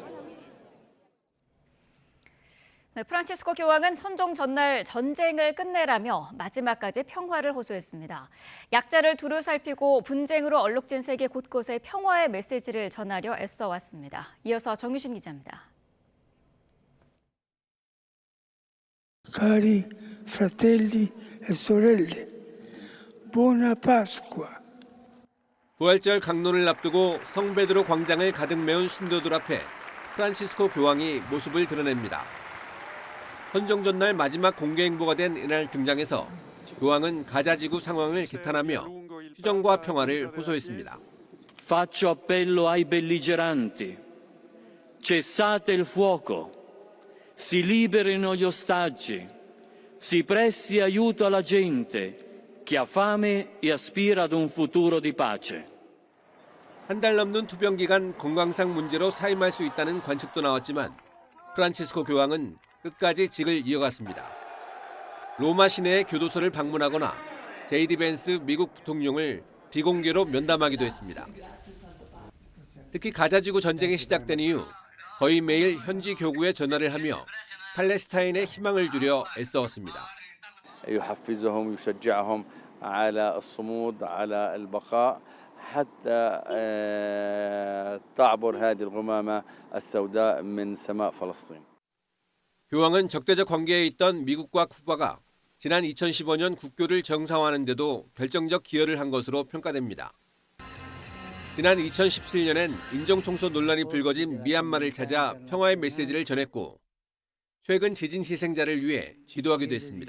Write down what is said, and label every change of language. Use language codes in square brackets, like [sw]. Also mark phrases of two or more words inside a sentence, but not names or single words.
[ko] 네, 프란치스코 교황은 선종 전날 전쟁을 끝내라며 마지막까지 평화를 호소했습니다. 약자를 두루 살피고 분쟁으로 얼룩진 세계 곳곳에 평화의 메시지를 전하려 애써왔습니다. 이어서 정유신 기자입니다. [it] Cari fratelli e sorelle, buona Pasqua. [ko] 부활절 강론을 앞두고 성베드로 광장을 가득 메운 신도들 앞에 프란치스코 교황이 모습을 드러냅니다. 선종 전날 마지막 공개 행보가 된 이날 등장해서 교황은 가자지구 상황을 개탄하며 휴전과 평화를 호소했습니다. [it] Faccio appello ai belligeranti. Cessate il fuoco. Si liberino gli ostaggi. Si presti aiuto alla gente che ha fame e aspira ad un futuro di pace. [ko] 한 달 넘는 투병 기간 건강상 문제로 사임할 수 있다는 관측도 나왔지만 프란치스코 교황은 끝까지 직을 이어갔습니다. 로마 시내의 교도소를 방문하거나 제이디 벤스 미국 부통령을 비공개로 면담하기도 했습니다. 특히 가자지구 전쟁이 시작된 이후 거의 매일 현지 교구에 전화를 하며 팔레스타인의 희망을 주려 애써왔습니다. [ar] يحفزهم يشجعهم على الصمود على البقاء حتى تعبر هذه الغمامة السوداء من سماء فلسطين. [ko] 교황은 적대적 관계에 있던 미국과 쿠바가 지난 2015년 국교를 정상화하는 데도 결정적 기여를 한 것으로 평가됩니다. 지난 2017년엔 인종청소 논란이 불거진 미얀마를 찾아 평화의 메시지를 전했고 최근 지진 희생자를 위해 기도하기도 했습니다.